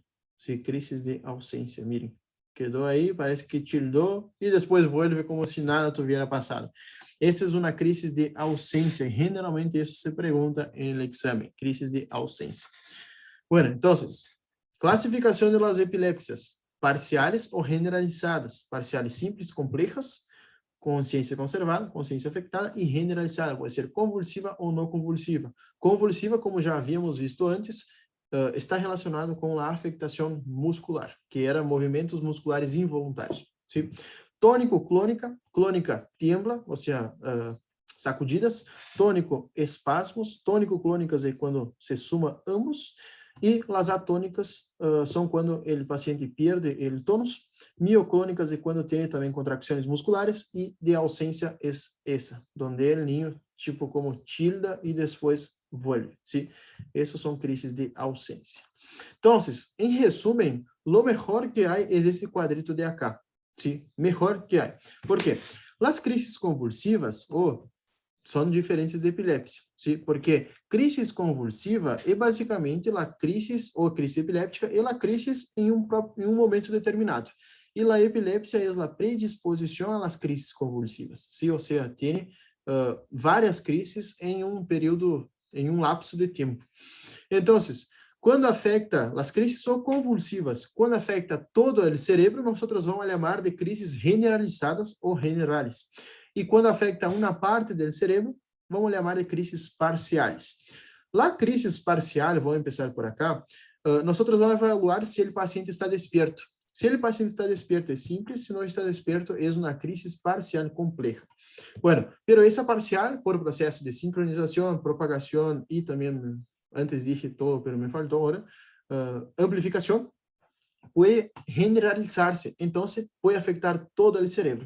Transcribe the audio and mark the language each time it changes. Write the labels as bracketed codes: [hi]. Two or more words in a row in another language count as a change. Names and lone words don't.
[es] Sí, crisis de ausência, miren. Quedó ahí, parece que tildó y después vuelve como si nada tuviera pasado. Esa es una crisis de ausência y generalmente eso se pregunta en el examen, crisis de ausência. Bueno, entonces, clasificación de las epilepsias, parciales o generalizadas, parciales simples, complejas, [pt] consciência conservada, consciência afetada e generalizada, pode ser convulsiva ou não convulsiva. Convulsiva, como já havíamos visto antes, está relacionado com a afectação muscular, que era movimentos musculares involuntários. [es] ¿Sí? [pt] Tônico, clônica, clônica tiembla, ou seja, sacudidas, tônico, espasmos, tônico, clônicas é quando se suma ambos, e as atônicas são quando o paciente perde o tônus, mioclônicas é quando tem também contracções musculares, e de ausência é essa, onde o niño, tipo como tilda e depois vuelve, ¿sí? [es] Esos son crisis de ausencia. Entonces, en resumen, lo mejor que hay es ese cuadrito de acá, ¿sí? Mejor que hay. ¿Por qué? Las crisis convulsivas, son diferentes de epilepsia, ¿sí? Porque crisis convulsiva es básicamente la crisis, o crisis epiléptica, es la crisis en un momento determinado. Y la epilepsia es la predisposición a las crisis convulsivas, ¿sí? O sea, tiene [pt] várias crises em um período, em um lapso de tempo. Então, quando afeta, as crises são convulsivas, quando afeta todo o cérebro, nós vamos chamar de crises generalizadas ou generales. E quando afeta uma parte do cérebro, vamos chamar de crises parciais. [es] La crisis parcial, [pt] vamos começar por acá, nós vamos evaluar se o paciente está despierto. Se o paciente está despierto, é simples, se não está despierto, é uma [es] crisis parcial compleja. Bueno, pero esa parcial, por proceso de sincronización, propagación y también, antes dije todo, pero me faltó ahora, amplificación, puede generalizarse, entonces puede afectar todo el cerebro.